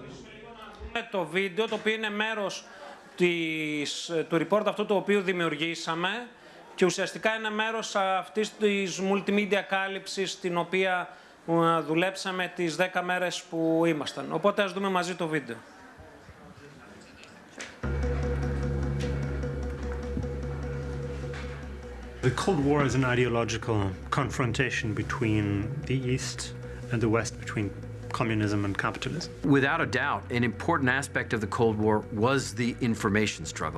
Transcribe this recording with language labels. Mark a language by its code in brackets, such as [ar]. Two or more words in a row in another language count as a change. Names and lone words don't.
[el] Το βίντεο, το οποίο είναι μέρος του report αυτό το οποίο δημιουργήσαμε και ουσιαστικά είναι μέρος αυτής της multimedia κάλυψης την οποία δουλέψαμε τις 10 μέρες που ήμασταν. Οπότε ας δούμε μαζί το βίντεο. [en] The Cold War is an ideological confrontation between the East and the West, between communism and capitalism. Without a doubt, an important aspect of the Cold War was the information struggle.